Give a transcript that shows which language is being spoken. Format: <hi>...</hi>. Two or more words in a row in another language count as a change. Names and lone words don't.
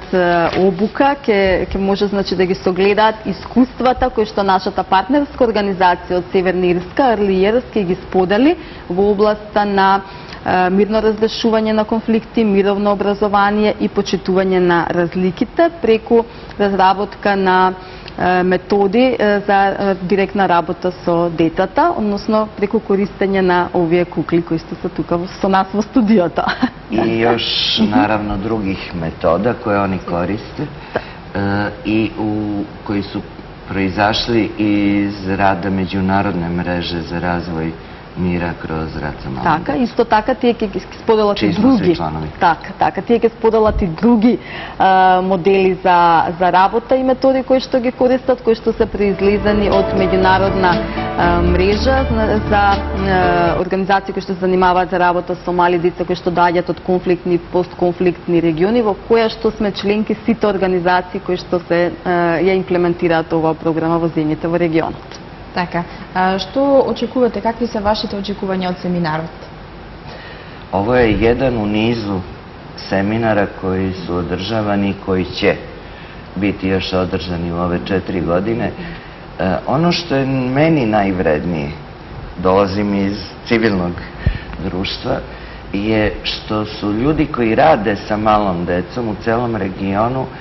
<mk>обука, ќе може значи да ги согледаат искуствата кои што нашата партнерска организација од Северна Ирска, Early Years, ќе ги сподели во областа на мирно разрешување на конфликти, мировно образование и почитување на разликите преку разработка на методи за директна работа со децата, односно преку користење на овие кукли кои што се тука со нас во студиото.</mk> <sr>I još naravno drugih metoda koje oni koriste i koji su proizašli iz rada Međunarodne mreže za razvoj mira kroz rad sa malim</sr> <mk>Така, исто така тие ќе ги споделат и</mk> <sr>Чии сме</sr> <mk>други.</mk> <sr>сви чланови.</sr> <mk>Така, тие ќе споделат и други модели за работа и методи кои што ги користат, кои што се произлезени од меѓународна мрежа за организации кои што се занимаваат за работа со мали деца кои што доаѓаат од конфликтни и постконфликтни региони, во која што сме членки сите организации кои што се ја имплементираат оваа програма во земјите во регионот. Така, што очекувате, какви се вашите очекувања од семинарот?</mk> <sr>Ovo je jedan u nizu seminara koji su održavani i koji će biti još održani u ove 4 godine. Ono što je meni najvrednije, dolazim iz civilnog društva, je što su ljudi koji rade sa malom decom u celom regionu</sr>